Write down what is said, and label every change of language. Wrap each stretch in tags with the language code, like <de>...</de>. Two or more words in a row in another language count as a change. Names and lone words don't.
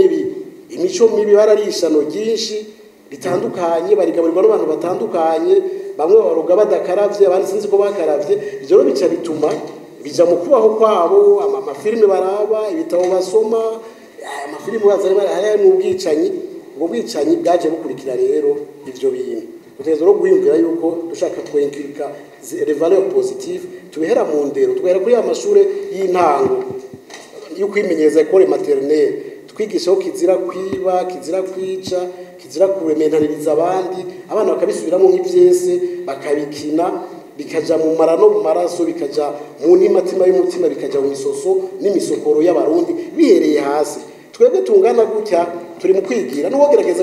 <rn>mibi bararishano ryinshi bitandukanye barigaburirwa n'abantu batandukanye bamwe baruga badakaravye abandi sinzi ko bakaravye ivyo bica bituma bija mu kubaho kwabo amafilime baraba ibitabo basoma amafilime bazari hari mu bwicanyi bwaje bukurikira rero ivyo bintu uteza ro guhimbira yuko dushaka kwenkirika</rn> <fr>les valeurs positives</fr> <rn>tubihera mu ndero tugera kuri amashure y'intango yo kwimenyereza</rn> <fr>école maternelle</fr> <rn>twigishaho kizira kwiba kizira kwica kizira kuremenaniriza abandi abana bakabisubiramo nk'ivyese bakabikina bikaja mu marano mu maraso bikaja mu nimatima y'umutima bikaja mu misoso n'imisokoro y'abarundi bihereye hasi twebwe tungana gutya turi mu kwigira n'uwogerageza</rn>